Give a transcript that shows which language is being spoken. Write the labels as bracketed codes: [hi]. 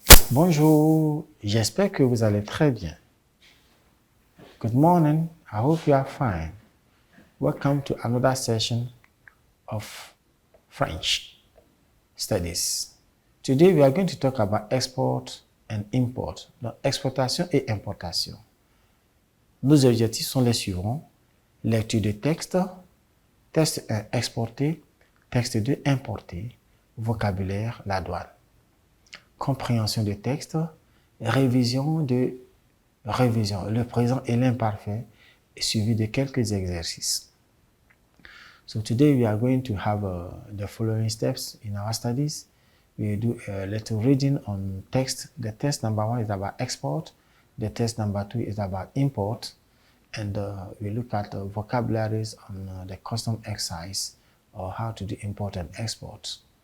[fr] Bonjour, j'espère que vous allez très bien. [en] Good morning, I hope you are fine. Welcome to another session of French studies. Today we are going to talk about export and import, [fr] donc exportation et importation. Nos objectifs sont les suivants: lecture de texte, texte 1 exporté, texte 2 importé, vocabulaire, la douane. Compréhension de texte, révision, le présent et l'imparfait, suivi de quelques exercices. [en] So today we are going to have the following steps in our studies. We do a little reading on text. The test number 1 is about export. The test number 2 is about import. And we look at vocabularies on the custom excise or how to do import and export.